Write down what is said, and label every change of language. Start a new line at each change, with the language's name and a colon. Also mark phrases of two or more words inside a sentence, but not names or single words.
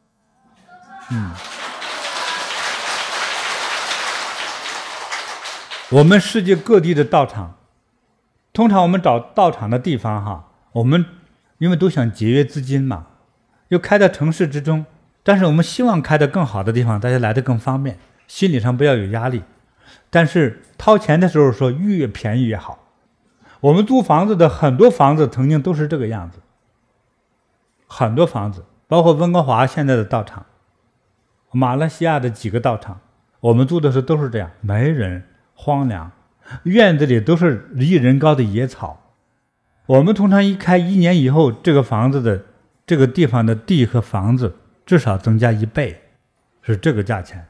Chinese: 我們世界各地的道場，通常我們找道场的地方我們因為都想節約資金嘛，又開在城市之中，但是我們希望開在更好的地方，大家來得更方便，心理上不要有壓力。但是掏錢的時候說越便宜越好。我們租房子的很多房子曾经都是這個樣子，很多房子，包括溫哥華現在的道場，馬來西亞的幾個道場，我們租的時候都是這樣，沒人，荒涼，院子裡都是1人高的野草。我們通常一開1年以後，這個房子的這個地方的地和房子至少增加1倍，是這個價錢。